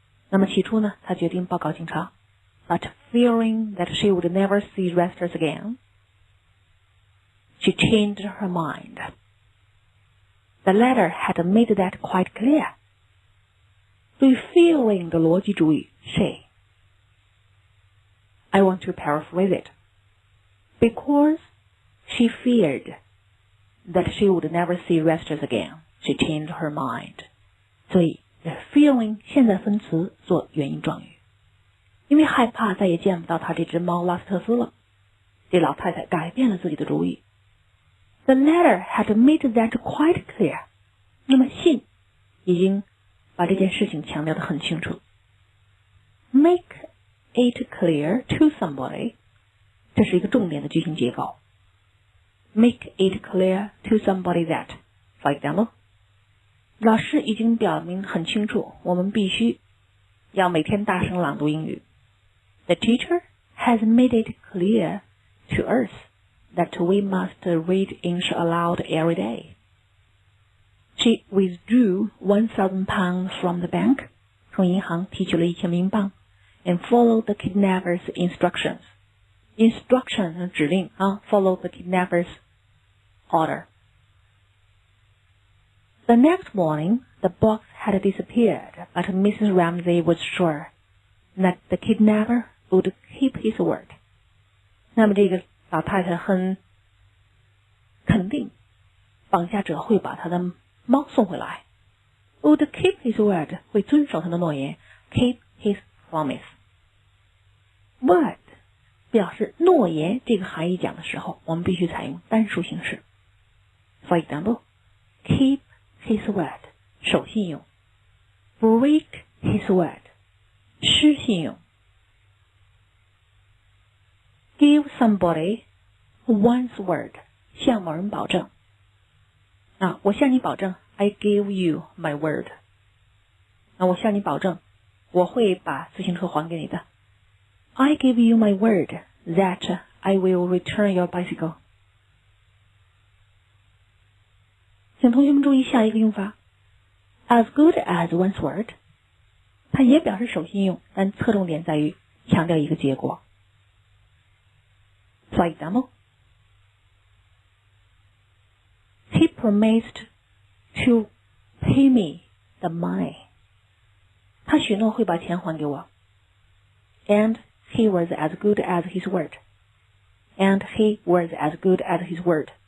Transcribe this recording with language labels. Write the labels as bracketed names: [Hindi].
[Chinese] 那么起初呢，她决定报告警察 [English] ，but fearing that she would never see Restus again, she changed her mind. The letter had made that quite clear. [Chinese] 对 fearing 的逻辑主语 she. [English] I want to paraphrase it. Because she feared that she would never see Restus again, she changed her mind. [Chinese] 所以 the fearing 现在分词做原因状语。因为害怕再也见不到她这只猫拉斯特斯了，这老太太改变了自己的主意。 [English] The letter had made that quite clear. [Chinese] 那么信已经把这件事情强调得很清楚。 [English] Make it clear to somebody. [Chinese] 这是一个重点的句型结构。 [English] Make it clear to somebody that. For example, [Chinese] 老师已经表明很清楚，我们必须要每天大声朗读英语。 [English] The teacher has made it clear to us that we must read English aloud every day. She withdrew 1,000 pounds from the bank, [Chinese] 从银行提取了1000英镑 [English] and followed the kidnapper's instructions. Instruction 指令啊 follow the kidnapper's order. The next morning, the box had disappeared, but Mrs. Ramsay was sure that the kidnapper would keep his word. [Chinese] 那么这个老太太很肯定，绑架者会把他的猫送回来。 [English] Would keep his word [Chinese] 会遵守他的诺言 [English] ，keep his promise. [Chinese] Word 表示诺言这个含义讲的时候，我们必须采用单数形式。 [English] For example, keep his word 守信用 ，break his word 失信用。 Give somebody one's word [Chinese] 向某人保证。我向你保证 [English] I give you my word. [Chinese] 我向你保证，我会把自行车还给你的。 [English] I give you my word that I will return your bicycle. [Chinese] 请同学们注意下一个用法 ， [English] as good as one's word， [Chinese] 它也表示守信用，但侧重点在于强调一个结果。 [English] For example, promised to pay me the money. [Chinese] 他许诺会把钱还给我。 [English] And he was as good as his word. And he was as good as his word.